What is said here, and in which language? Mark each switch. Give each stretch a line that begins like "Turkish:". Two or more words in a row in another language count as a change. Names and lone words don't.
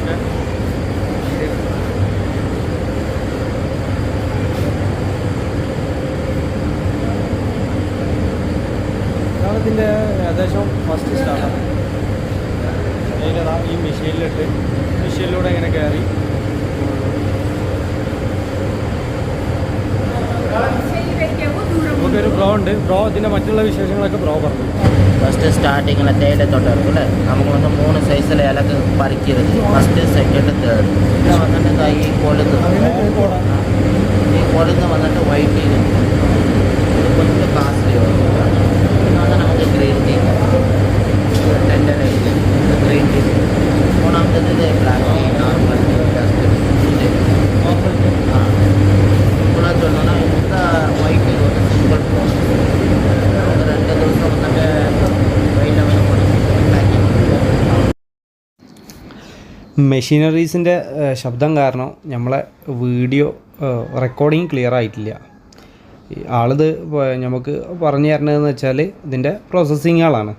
Malayalam: ഇതിൻ്റെ ഏകദേശം ഫസ്റ്റ് സ്റ്റാർട്ടാണ്. തേയില ഈ മെഷീനിലിട്ട് മെഷീനിലൂടെ ഇങ്ങനെ കയറി നമുക്കൊരു ബ്രോ ഉണ്ട്. ബ്രോ ഇതിൻ്റെ മറ്റുള്ള വിശേഷങ്ങളൊക്കെ ബ്രോ പറഞ്ഞു.
Tamil: ஃபஸ்ட்டு ஸ்டார்டிங்கில் தேயிலை தோட்டம் இருக்குல்ல, நமக்கு வந்து 3 சைஸில் இலக்கு பறிக்கிறது.
English: first second third.
Tamil: இதில் வந்துட்டு இந்த கொழுந்து வந்துட்டு
English: white tea
Tamil: இது கொஞ்சம் காஸ்ட்லி வரும். இது வந்து நமக்கு
English: green tea,
Tamil: டெண்டர் இது
English: green tea.
Tamil: மூணாவது இது
English: black tea, normal tea, dust tea.
Tamil: சிம்பிளாக சொல்லணும்னா இந்த
English: white tea
Tamil: வந்து
English: simple process.
Malayalam: ஒரு 2 ദിവസം വന്നിട്ട് മെഷീനറീസിൻ്റെ ശബ്ദം കാരണം നമ്മളെ
English: video recording
Malayalam: ക്ലിയർ ആയിട്ടില്ല. ആളിത് നമുക്ക് പറഞ്ഞു തരണതെന്ന് വെച്ചാൽ ഇതിൻ്റെ പ്രോസസ്സിങ്ങുകളാണ്.